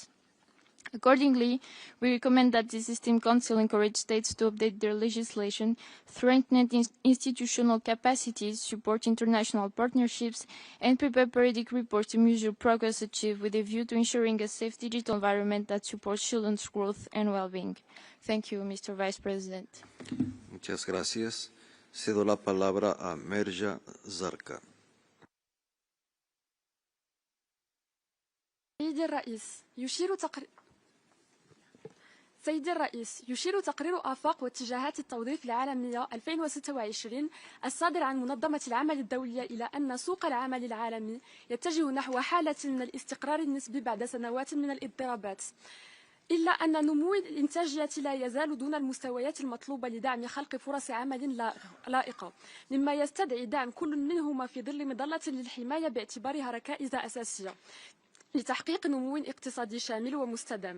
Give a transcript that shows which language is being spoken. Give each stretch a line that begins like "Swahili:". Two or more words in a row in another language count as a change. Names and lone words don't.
English: Accordingly, we recommend that the System Council encourage states to update their legislation, strengthen institutional capacities, support international partnerships, and prepare periodic reports to measure progress achieved with a view to ensuring a safe digital environment that supports children's growth and well-being. Thank you, Mr. Vice President.
Spanish: Muchas gracias. Cedo la palabra a Merja Zarka.
Arabic: سيدي الرئيس، يشير تقرير آفاق واتجاهات التوظيف العالمية 2026 الصادر عن منظمة العمل الدولية إلى أن سوق العمل العالمي يتجه نحو حالة من الاستقرار النسبي بعد سنوات من الاضطرابات، إلا أن نمو الإنتاجية لا يزال دون المستويات المطلوبة لدعم خلق فرص عمل لائقة، مما يستدعي دعم كل منهما في ظل مظلة للحماية باعتبارها ركائز أساسية لتحقيق نمو اقتصادي شامل ومستدام.